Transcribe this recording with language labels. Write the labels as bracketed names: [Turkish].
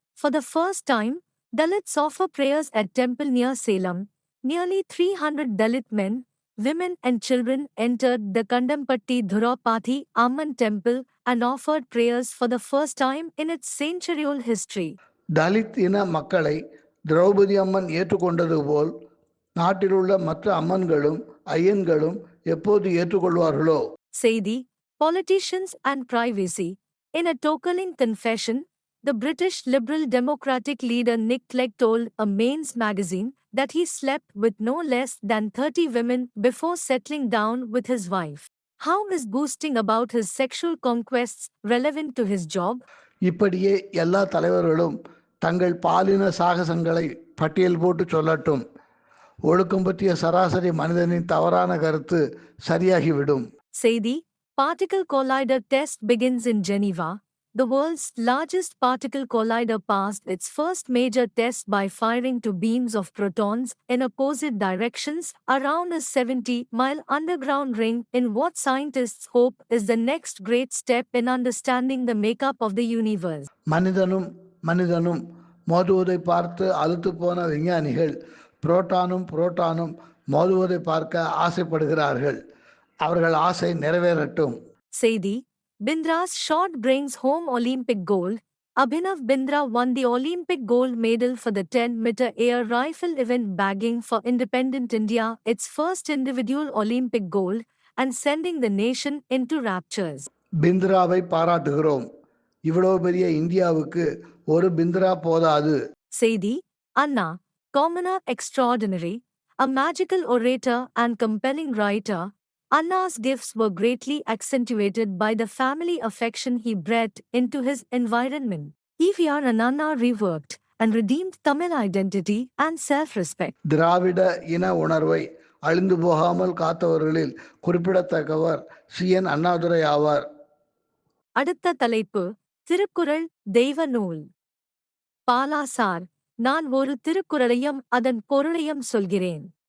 [English] For the first time, Dalits offer prayers at temple near Salem. Nearly 300 Dalit men, women and children entered the Kandampatti Dhurapathy Amman temple and offered prayers for the first time in its century-old history. [Tamil] Dalit இன மக்களை திரௌபதி அம்மன் ஏற்றுக்கொண்டது போல் நாட்டிலுள்ள மற்ற அம்மன்களும் ஐயன்களும் எப்போது ஏற்றுக்கொள்வார்களோ. செய்தி. [English] Politicians and privacy. In a tokening confession, the British Liberal Democratic leader Nick Clegg told a Mainz magazine that he slept with no less than 30 women before settling down with his wife. How is boasting about his sexual conquests relevant to his job? [Tamil] இப்படியே எல்லா தலைவர்களும் தங்கள் பாலின சாகசங்களை பட்டியல் போட்டு சொல்லட்டும். ஒழுக்கம் பற்றிய சராசரி மனிதனின் தவறான கருத்து சரியாகிவிடும். செய்தி. [English] Particle collider test begins in Geneva. The world's largest particle collider passed its first major test by firing two beams of protons in opposite directions around a 70-mile underground ring in what scientists hope is the next great step in understanding the makeup of the universe. [Tamil] மனிதனும் மோதுவதை பார்த்து அலுத்து போன விஞ்ஞானிகள் புரோட்டானும் மோதுவதை பார்க்க ஆசைப்படுகிறார்கள். அவர்கள் ஆசை நிறைவேறட்டும். செய்தி. [English] Bindra's shot brings home Olympic gold. Abhinav Bindra won the Olympic gold medal for the 10-meter air rifle event, bagging for independent India its first individual Olympic gold and sending the nation into raptures. [Tamil] பிந்திராவை பாராட்டுகிறோம். இவ்வளவு பெரிய இந்தியாவுக்கு ஒரு பிந்திரா போதாது. செய்தி. [English] Anna, commoner extraordinary, a magical orator and compelling writer, Anna's gifts were greatly accentuated by the family affection he brought into his environment. EVR and Anna reworked and redeemed Tamil identity and self-respect. [Tamil] திராவிட இன உணர்வை அழிந்து போகாமல் காத்தவர்களில் குறிப்பிடத்தக்கவர் CN Annadurai ஆவார். அடுத்த தலைப்பு. திருக்குறள் தெய்வ நூல். Bala sir, நான் ஒரு திருக்குறளையும் அதன் பொருளையும் சொல்கிறேன்.